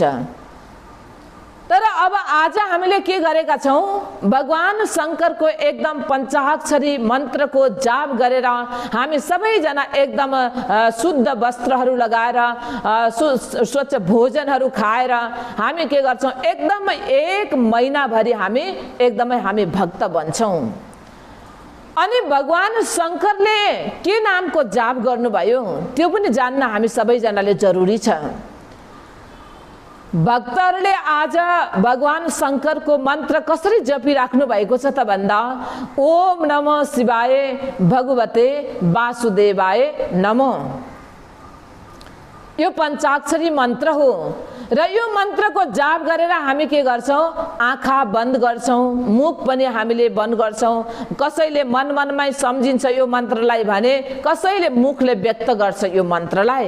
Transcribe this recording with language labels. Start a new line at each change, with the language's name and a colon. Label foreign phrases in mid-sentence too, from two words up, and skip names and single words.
Nepali: तर अब आज हामीले के गरेका छौं, भगवान शंकरको एकदम पञ्चाक्षरी मन्त्रको जाप गरेर हामी सबैजना एकदम शुद्ध वस्त्रहरू लगाएर स्वच्छ भोजनहरू खाएर हामी के गर्छौं, एकदम एक महिनाभरि हामी भक्त बन्छौं। अनि भगवान शंकरले के नामको जाप गर्नुभयो त्यो पनि जान्न हामी सबैजनाले जरुरी छ। भक्तहरूले आज भगवान शंकरको मन्त्र कसरी जपिराख्नु भएको छ त भन्दा,
Sanskrit: ओम नमः शिवाय भगवते वासुदेवाय नमः।
Nepali: यो पञ्चाक्षरी मन्त्र हो र यो मन्त्रको जाप गरेर हामी के गर्छौं, आँखा बन्द गर्छौं, मुख पनि हामीले बन्द गर्छौं। कसैले मनमै सम्झिन्छ यो मन्त्रलाई भने कसैले मुखले व्यक्त गर्छ यो मन्त्रलाई।